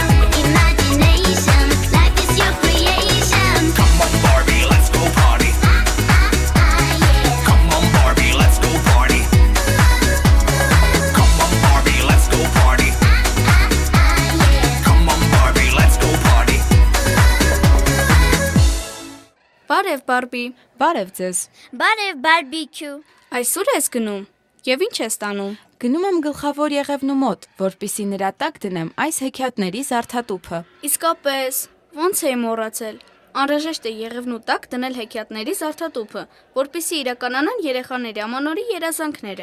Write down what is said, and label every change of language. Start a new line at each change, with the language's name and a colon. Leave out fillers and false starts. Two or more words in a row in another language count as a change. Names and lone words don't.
English: Imagination, life is your creation. Come on, Barbie, let's go party. Come on, Barbie, let's go party. Come on, Barbie, let's go party. Come on, Barbie, let's go party.
Armenian: Բարև Բարբի, Բարև ձեզ։ Բարև բարբիկյու։ այսօր ես գնում։ Եվ ինչ ես տանում։ Գնում եմ գլխավոր եղևնու մոտ, որպիսի նրա տակ դնեմ այս հեքիաթների զարդատուփը։ Իսկապես, ոնց էի մոռացել։ Անհրաժեշտ է եղևնու տակ դնել հեքիաթների զարդատուփը, որպիսի իրականանան երեխաների ամանորի երազանքները։